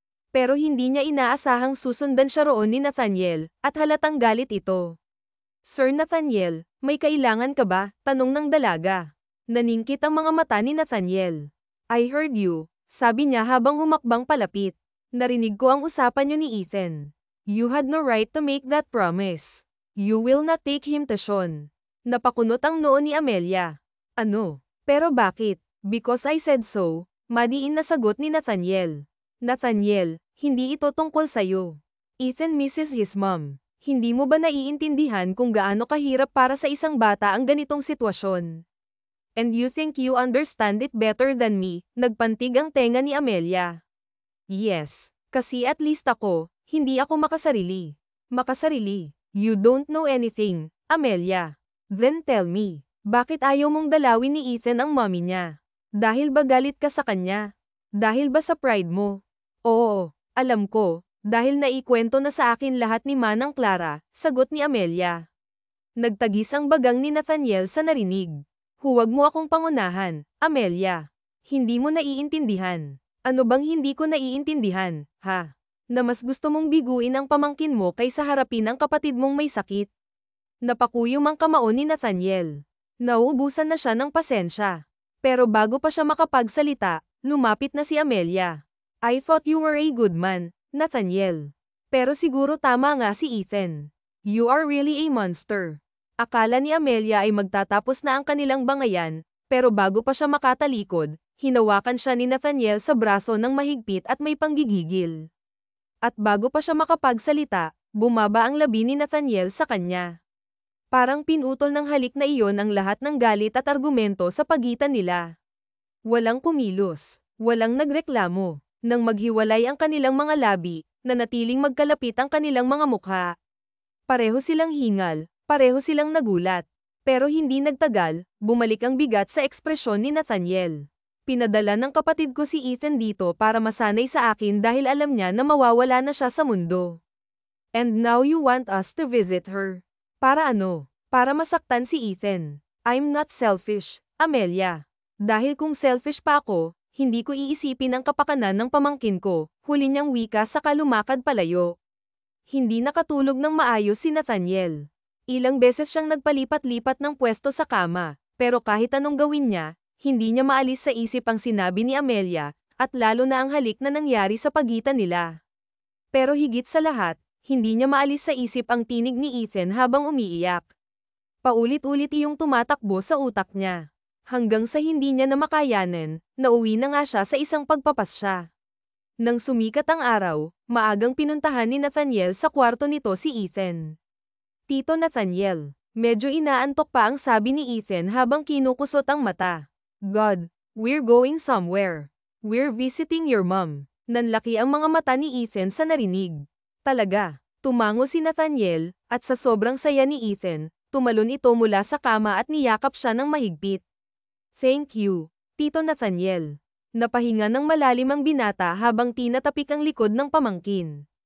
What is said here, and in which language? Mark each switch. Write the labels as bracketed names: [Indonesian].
[Filipino] Pero hindi niya inaasahang susundan siya roon ni Nathaniel, at halatang galit ito. Sir Nathaniel, may kailangan ka ba? Tanong ng dalaga. Naningkit ang mga mata ni Nathaniel. [English] I heard you, [Filipino] sabi niya habang humakbang palapit. Narinig ko ang usapan niyo ni Ethan. [English] You had no right to make that promise. You will not take him to Sean. [Filipino] Napakunot ang noo ni Amelia. Ano? Pero bakit? [English] Because I said so, [Filipino] madiin na sagot ni Nathaniel. Nathaniel, hindi ito tungkol sa'yo. [English] Ethan misses his mom. [Filipino] Hindi mo ba naiintindihan kung gaano kahirap para sa isang bata ang ganitong sitwasyon? [English] And you think you understand it better than me, [Filipino] nagpantig ang tenga ni Amelia. Yes, kasi at least ako, hindi ako makasarili. Makasarili? [English] You don't know anything, Amelia. Then tell me, [Filipino] bakit ayaw mong dalawin ni Ethan ang mommy niya? Dahil ba galit ka sa kanya? Dahil ba sa pride mo? Oo, alam ko, dahil naikwento na sa akin lahat ni Manang Clara, sagot ni Amelia. Nagtagis ang bagang ni Nathaniel sa narinig. Huwag mo akong pangunahan, Amelia. Hindi mo naiintindihan. Ano bang hindi ko naiintindihan, ha? Na mas gusto mong biguin ang pamangkin mo kaysa harapin ang kapatid mong may sakit. Napakuyom ang kamao ni Nathaniel. Nauubusan na siya ng pasensya. Pero bago pa siya makapagsalita, lumapit na si Amelia. [English] I thought you were a good man, Nathaniel. [Filipino] Pero siguro tama nga si Ethan. [English] You are really a monster. [Filipino] Akala ni Amelia ay magtatapos na ang kanilang bangayan, pero bago pa siya makatalikod, hinawakan siya ni Nathaniel sa braso ng mahigpit at may panggigigil. At bago pa siya makapagsalita, Bumaba ang labi ni Nathaniel sa kanya. Parang pinutol ng halik na iyon ang lahat ng galit at argumento sa pagitan nila. Walang kumilos, walang nagreklamo. Nang maghiwalay ang kanilang mga labi, nanatiling magkalapit ang kanilang mga mukha. Pareho silang hingal, pareho silang nagulat. Pero hindi nagtagal, bumalik ang bigat sa ekspresyon ni Nathaniel. Pinadala ng kapatid ko si Ethan dito para masanay sa akin dahil alam niya na mawawala na siya sa mundo. [English] And now you want us to visit her. [Filipino] Para ano? Para masaktan si Ethan. [English] I'm not selfish, [Filipino] Amelia. Dahil kung selfish pa ako, hindi ko iisipin ang kapakanan ng pamangkin ko, huli niyang wika sa lumakad palayo. Hindi nakatulog ng maayos si Nathaniel. Ilang beses siyang nagpalipat-lipat ng pwesto sa kama, pero kahit anong gawin niya, hindi niya maalis sa isip ang sinabi ni Amelia, at lalo na ang halik na nangyari sa pagitan nila. Pero higit sa lahat, hindi niya maalis sa isip ang tinig ni Ethan habang umiiyak. Paulit-ulit iyong tumatakbo sa utak niya. Hanggang sa hindi niya na makayanan, nauwi na nga siya sa isang pagpapasya. Nang sumikat ang araw, maagang pinuntahan ni Nathaniel sa kwarto nito si Ethan. Tito Nathaniel, medyo inaantok pa ang sabi ni Ethan habang kinukusot ang mata. [English] God, we're going somewhere. We're visiting your mom. [Filipino] Nanlaki ang mga mata ni Ethan sa narinig. Talaga, tumango si Nathaniel, at sa sobrang saya ni Ethan, tumalon ito mula sa kama at niyakap siya ng mahigpit. [English] Thank you, [Filipino] Tito Nathaniel. Napahinga ng malalim ang binata habang tinatapik ang likod ng pamangkin.